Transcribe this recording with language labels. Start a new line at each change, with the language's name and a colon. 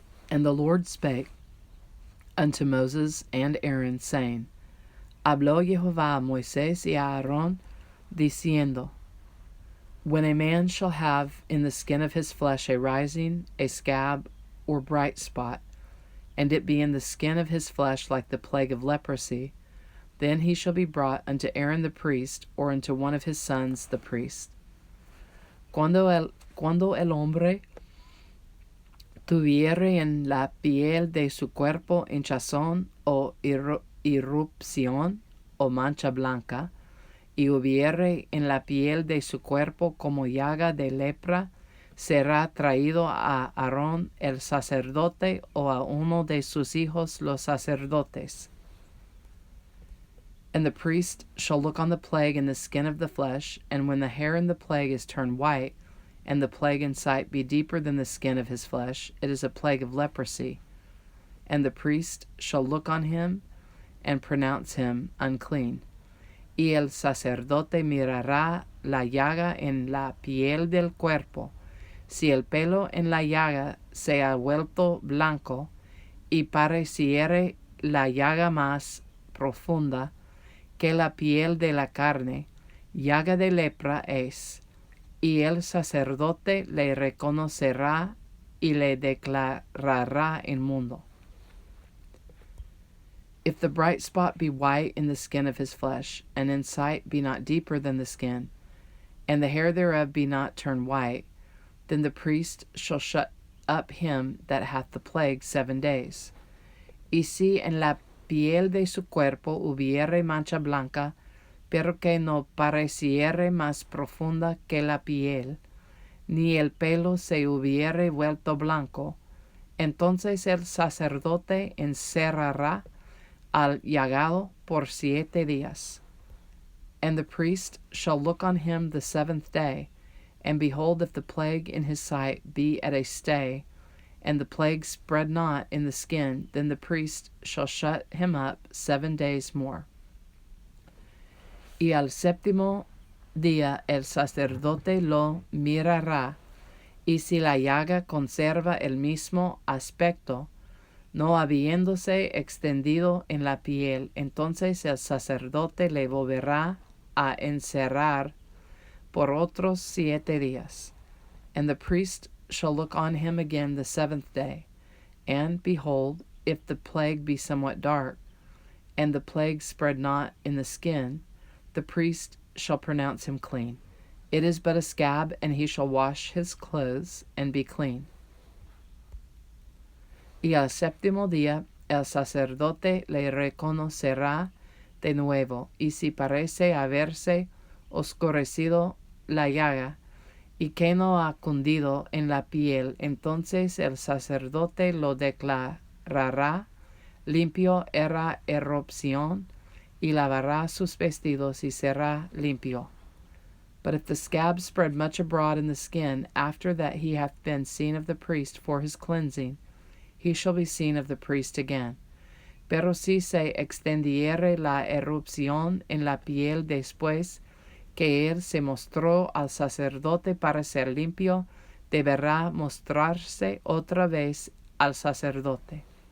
English: And the Lord spake unto Moses and Aaron, saying,
Spanish: Habló Jehová a Moisés y a Aarón, diciendo,
English: When a man shall have in the skin of his flesh a rising, a scab, or bright spot, and it be in the skin of his flesh like the plague of leprosy, then he shall be brought unto Aaron the priest, or unto one of his sons the priest.
Spanish: Cuando el hombre tuviere en la piel de su cuerpo hinchazón o irrupción o mancha blanca, y hubiere en la piel de su cuerpo como llaga de lepra, será traído a Aarón el sacerdote o a uno de sus hijos los sacerdotes.
English: And the priest shall look on the plague in the skin of the flesh, and when the hair in the plague is turned white, and the plague in sight be deeper than the skin of his flesh, it is a plague of leprosy. And the priest shall look on him, and pronounce him unclean.
Spanish: Y el sacerdote mirará la llaga en la piel del cuerpo. Si el pelo en la llaga se ha vuelto blanco, y pareciere la llaga más profunda que la piel de la carne, llaga de lepra es, y el sacerdote le reconocerá y le declarará inmundo.
English: If the bright spot be white in the skin of his flesh, and in sight be not deeper than the skin, and the hair thereof be not turned white, then the priest shall shut up him that hath the plague 7 days.
Spanish: Y si en la piel de su cuerpo hubiere mancha blanca, pero que no pareciere más profunda que la piel, ni el pelo se hubiere vuelto blanco, entonces el sacerdote encerrará al llagado por 7 días.
English: And the priest shall look on him the 7th day, and behold, if the plague in his sight be at a stay, and the plague spread not in the skin, then the priest shall shut him up 7 days more.
Spanish: Y al 7º día el sacerdote lo mirará, y si la llaga conserva el mismo aspecto, no habiéndose extendido en la piel, entonces el sacerdote le volverá a encerrar por otros 7 días.
English: And the priest shall look on him again the 7th day, and behold, if the plague be somewhat dark, and the plague spread not in the skin, the priest shall pronounce him clean. It is but a scab, and he shall wash his clothes and be clean.
Spanish: Y al 7º día el sacerdote le reconocerá de nuevo, y si parece haberse oscurecido la llaga, y que no ha cundido en la piel, entonces el sacerdote lo declarará limpio, era erupción, y lavará sus vestidos y será limpio.
English: But if the scab spread much abroad in the skin, after that he hath been seen of the priest for his cleansing, he shall be seen of the priest again.
Spanish: Pero si se extendiere la erupción en la piel después que él se mostró al sacerdote para ser limpio, deberá mostrarse otra vez al sacerdote.